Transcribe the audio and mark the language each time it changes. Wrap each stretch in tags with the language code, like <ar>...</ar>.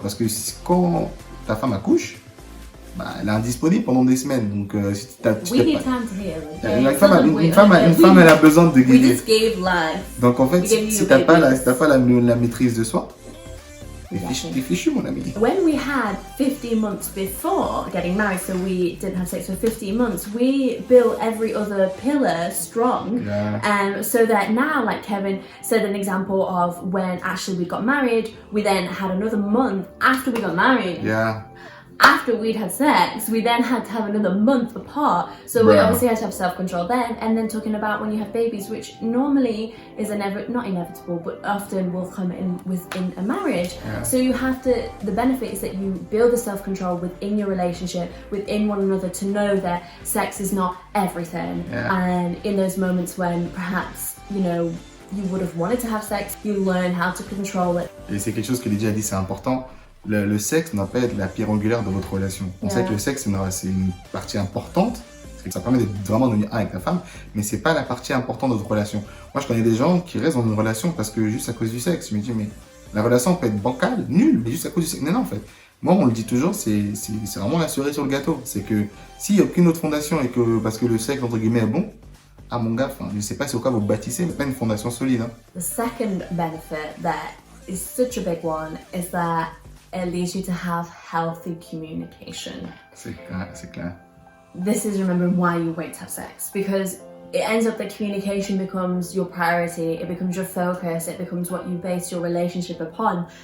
<fr>Parce que quand ta femme accouche, bah, elle est indisponible pendant des semaines. Donc, si</fr> <en>We need time to heal. Okay?</en> <fr>Une femme, elle a besoin de</fr> <en>We</en> <fr>guider.</fr> <en>just gave life.</en> <fr>Donc, en fait, si t'as pas la maîtrise de soi, t'es fichu, mon ami.</fr> <en>When we had 15 months before getting married, so we didn't have sex for 15 months, we built every other pillar strong. So that now, like Kevin said, an example of when actually we got married, we then had another month after we got married. Yeah. After we'd had sex, we then had to have another month apart. So we obviously had to have self-control then, and then talking about when you have babies, which normally is not inevitable, but often will come in within a marriage. So you have to, the benefit is that you build the self-control within your relationship, within one another, to know that sex is not everything. And in those moments when perhaps, you know, you would have wanted to have sex, you learn how to control it.</en> <fr>Et c'est quelque chose que Lydia a dit, c'est important. Le sexe n'a pas être la pierre angulaire de votre relation. On sait que le sexe, c'est une partie importante, parce que ça permet de vraiment devenir un avec ta femme, mais c'est pas la partie importante de votre relation. Moi, je connais des gens qui restent dans une relation parce que juste à cause du sexe. Je me dis, mais la relation peut être bancale, nulle, mais juste à cause du sexe. Non, en fait. Moi, on le dit toujours, c'est vraiment la cerise sur le gâteau. C'est que s'il n'y a aucune autre fondation et que, parce que le sexe, entre guillemets, est bon, ah mon gars, je sais pas si au cas vous bâtissez, mais c'est pas une fondation solide. Hein.</fr> <en>The second benefit that is such a big one is that it leads you to have healthy communication.</en> <fr>C'est clair.</fr> <en>This is remembering why you wait to have sex, because it ends up that communication becomes your priority, it becomes your focus, it becomes what you base your relationship upon.</en>